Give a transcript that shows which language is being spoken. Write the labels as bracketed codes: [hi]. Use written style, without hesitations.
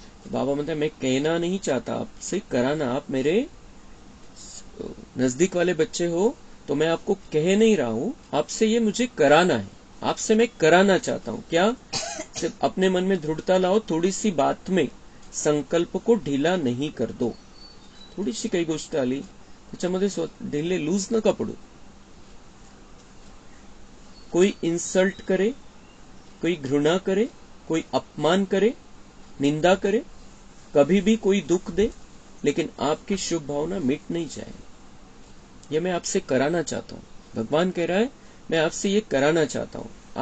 [hi] बाबा म्हणते मैं कहना नहीं चाहता आपसे, कराना। आप मेरे नजदीक वाले बच्चे हो, तो मैं आपको कह नहीं रहा हूं, आपसे ये मुझे कराना है, आपसे मैं कराना चाहता हूं। क्या? सिर्फ अपने मन में दृढ़ता लाओ, थोड़ी सी बात में संकल्प को ढीला नहीं कर दो। [mr] थोडीशी काही गोष्ट आली त्याच्यामध्ये ढिले लूज नका पडू। [hi] कोई इंसल्ट करे, कोई घृणा करे, कोई अपमान करे, निंदा करे, कभी भी कोई दुख दे, लेकिन आपकी शुभ भावना मिट नहीं जाए। ये मैं आपसे कराना चाहता हूं। भगवान कह रहा है मैं आपसे ये कराना चाहता हूं।